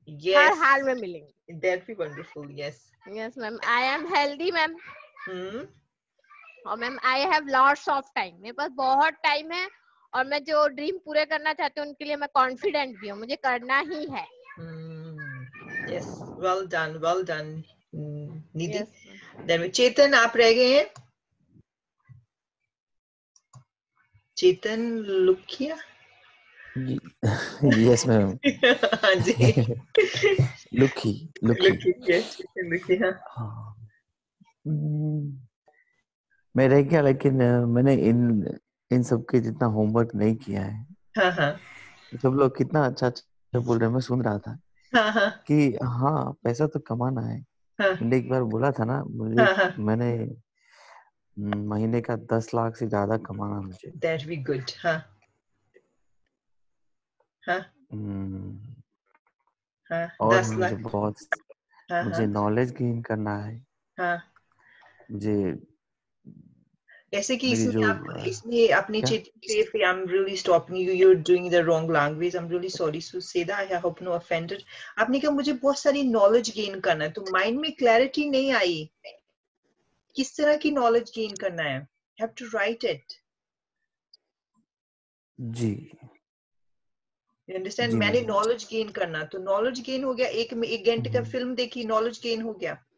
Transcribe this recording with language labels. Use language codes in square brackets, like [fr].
[en] Yes. [hi] हर हाल में मिलेंगे। [en] That'd be wonderful. Yes. Yes ma'am. I am healthy ma'am. [hi] और ma'am [en] I have lots of time, [hi] मेरे पास बहुत time है, और मैं जो ड्रीम पूरे करना चाहती हूँ उनके लिए मैं कॉन्फिडेंट भी हूँ, मुझे करना ही है। [en] Yes, well done, well done, Nidhi. Then [hi] Chetan, आप रह गए हैं। चेतन लुकिया। [en] Yes ma'am. [hi] हाँ जी। लुकी। Yes, लुकी, हाँ। मैं रह गया, लेकिन मैंने इन सब के जितना होमवर्क नहीं किया है। हाँ हाँ। सब लोग कितना अच्छा बोल रहे हैं, मैं सुन रहा था। हाँ हाँ। कि हाँ पैसा तो कमाना है। हाँ। मैंने एक बार बोला था ना, मुझे मैंने महीने का 10 लाख से ज्यादा कमाना मुझे। [en] That be good. [hi] हाँ हाँ हाँ। और 10 मुझे लाख। बहुत मुझे नॉलेज गेन करना है। हाँ। मुझे ऐसे कि इसमें अपनी चीज, [en] I'm really stopping you, you're doing the wrong language, I'm really sorry to say that, I hope no offended। [hi] आपने कहा मुझे बहुत सारी नॉलेज गेन करना है, तो माइंड में क्लैरिटी नहीं आई, किस तरह की नॉलेज गेन करना है? [en] Have to write it। [hi] Ji. [en] You understand? [hi] मैंने नॉलेज गेन करना, तो नॉलेज गेन हो गया, एक घंटे का फिल्म देखी, नॉलेज गेन हो गया।